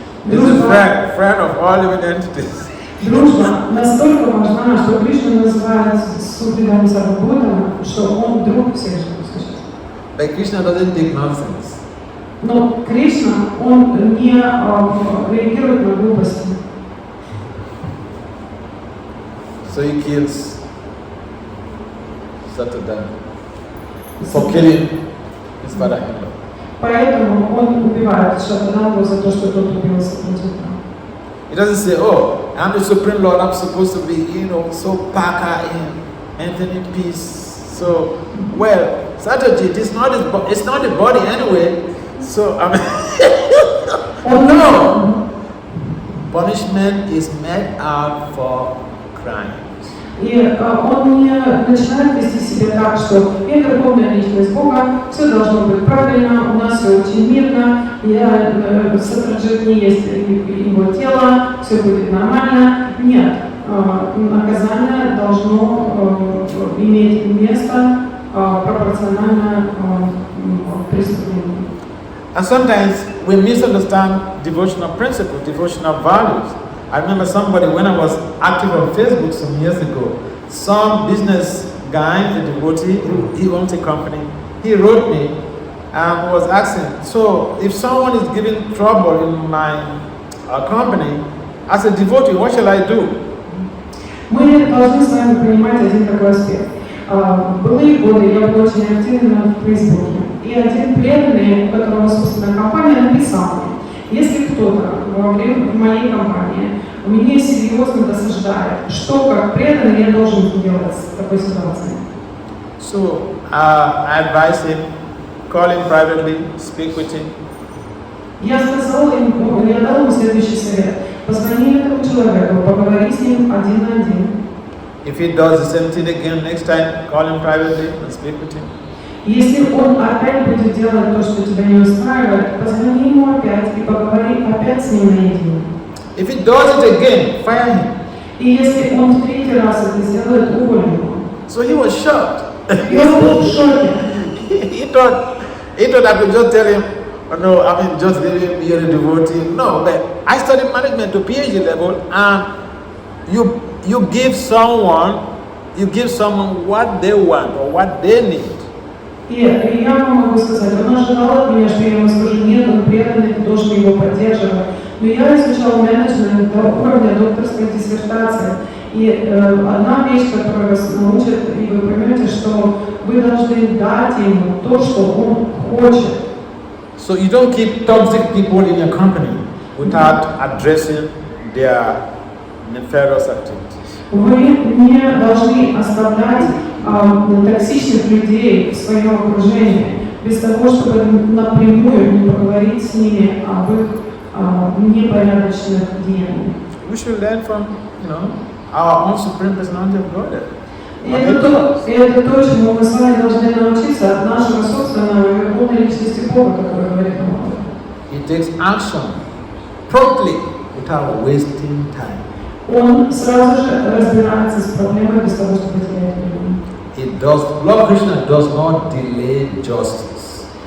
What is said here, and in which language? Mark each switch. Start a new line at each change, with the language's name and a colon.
English: He's a friend of all living entities.
Russian: Дружба настолько важна, что Кришна называет Супридам Сарвабхутана, что он друг всех живых существ.
English: But Krishna doesn't take nonsense.
Russian: Но Кришна, он не реагирует на глупости.
English: So he kills Satadam for killing his father-in-law.
Russian: Поэтому он убивает Шатадамбу за то, что тот убил Сатраджита.
English: He doesn't say, oh, I'm the Supreme Lord, I'm supposed to be, so paka in maintaining peace. So, well, Satyajit, it's not the body anyway. So, I mean, oh no! Punishment is meted out for crimes.
Russian: И он не начинает вести себя так, что я верховная личность Бога, все должно быть правильно, у нас все очень мирно, я Сатраджит не есть его тело, все будет нормально. Нет, наказание должно иметь место пропорционально преступлению.
English: And sometimes we misunderstand devotional principles, devotional values. I remember somebody, when I was active on Facebook some years ago, some business guy, a devotee, he owns a company, he wrote me and was asking, so if someone is giving trouble in my company, as a devotee, what shall I do?
Russian: Мы должны с вами понимать один такой аспект. Былые годы я была очень активна в Фейсбуке, и один преданный, у которого собственная компания, написал мне, если кто-то в моей компании меня серьезно досаждает, что как преданный я должен делать в такой ситуации?
English: So I advise him, call him privately, speak with him.
Russian: Я сказала ему, я дала ему следующий совет. Позвони этому человеку, поговори с ним один на один.
English: If he does the same thing again next time, call him privately and speak with him.
Russian: Если он опять будет делать то, что тебя не устраивает, позвони ему опять и поговори опять с ним наедине.
English: If he does it again, fire him.
Russian: И если он в третий раз это сделает, уволь его.
English: So he was shocked.
Russian: И он был в шоке.
English: he thought I could just tell him, oh, no, I mean, just leave him, you're a devotee. No, but I studied management to PhD level, and you give someone what they want or what they need.
Russian: И я вам могу сказать, он ожидал от меня, что я ему скажу, нет, он преданный, ты должен его поддерживать. Но я изучал менеджмент до уровня докторской диссертации. И одна вещь, которая вас научит, и вы поймете, что вы должны дать ему то, что он хочет.
English: So you don't keep toxic people in your company without addressing their nefarious activities.
Russian: Вы не должны оставлять токсичных людей в своем окружении без того, чтобы напрямую не поговорить с ними об их непорядочных деяниях.
English: We should learn from, our own Supreme Personality of Godhead.
Russian: И это то, чему мы с вами должны научиться от нашего собственного верховной личности Бога, который говорит нам.
English: He takes action promptly without wasting time.
Russian: Он сразу же разбирается с проблемой без того, чтобы терять время.
English: Lord Krishna does not delay justice.